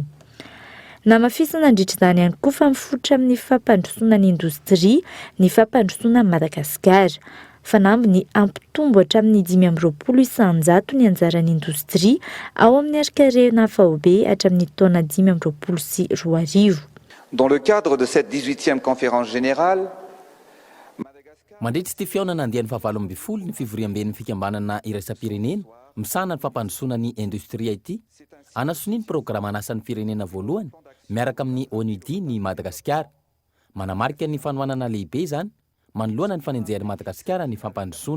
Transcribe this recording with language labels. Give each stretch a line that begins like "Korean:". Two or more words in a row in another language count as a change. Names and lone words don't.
Malagasy: Namafisana nandritra izany ihany koa fa mifototra amin'ny fampandrosoana ny indostria ny fampandrosoana Madagasikara. Fanamby ny ampitombo hatramin'ny 520 isan-jato ny anjaran'ny indostria ao amin'ny arikarena FAOB hatramin'ny taona 2022.
French: Dans le cadre de cette 18e conférence générale,
Malagasy: mandritra ty fiaonana andiany fa 20 ny fivoriam-bean'ny fikambanana iraisam-pirenena misahana ny fampandrosoana ny indostria ity. Anasony ny programa anasan'ny firenena voalohany miaraka amin'ny ONUDI ny Madagasikara. Manamarika ny fanohanana lehibe izany manoloana ny fanenjehan'ny Madagasikara ny fampandrosoana.